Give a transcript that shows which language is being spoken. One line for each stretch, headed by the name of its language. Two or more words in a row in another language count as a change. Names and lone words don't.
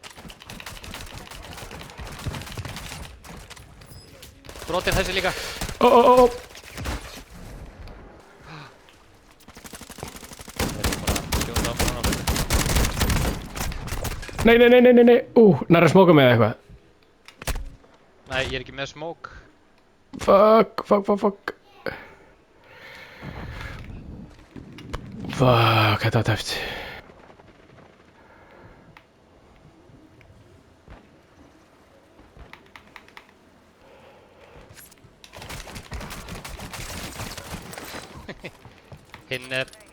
Icelandic: Brotinn þessi líka. Ó. Nei. Nær að smóka með eitthvað. Nei, ég er ekki með smoke.
English: Fuck. Fuck,
Icelandic: þetta var tæft. Hinn er...